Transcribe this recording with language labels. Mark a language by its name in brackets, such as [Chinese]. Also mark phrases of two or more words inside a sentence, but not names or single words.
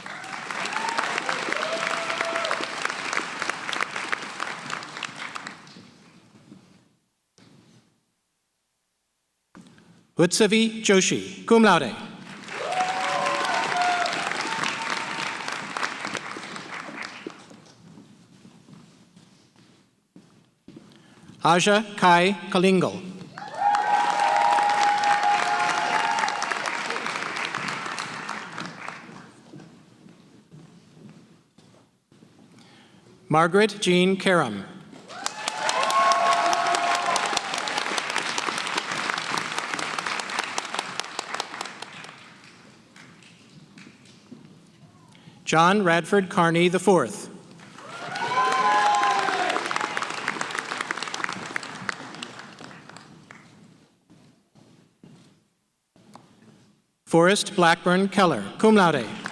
[English] Utsavi Joshi, [Latin] cum laude. [English] Aja Kai Kalingal. Margaret Jean Karam. John Radford Carney IV. Forrest Blackburn Keller, [Latin] cum laude.